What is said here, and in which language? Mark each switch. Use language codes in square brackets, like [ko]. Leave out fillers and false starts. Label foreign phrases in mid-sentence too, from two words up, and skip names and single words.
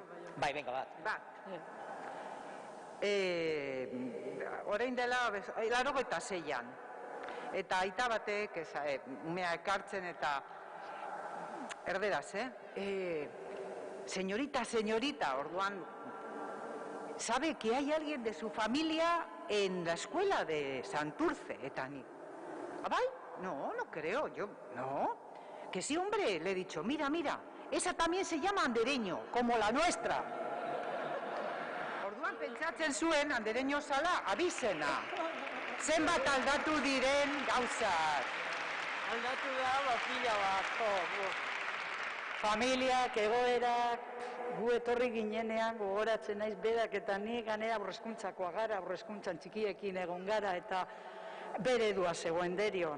[eu] Bai, benga bat. Orain dela, 86an, eta aita batek, umea ekartzen eta erderaz, señorita, orduan, [es] ¿sabe que hay alguien de su familia en la escuela de Santurce? [eu] Eta ni, ¿bai? [es] No creo, no. Que sí, hombre, le he dicho, mira, esa también se llama Andereño, como la nuestra. [eu] Orduan pentsatzen zuen, Andereño zala, abizena. Zenbat aldatu diren gauzak. Aldatu da, pila bat. Familiak, egoerak, gu etorri ginenean gogoratzen naiz berak eta ni ganera aurrezkuntzakoa gara, aurrezkuntzan txikiekin egon gara, eta bere edua zegoen Derion.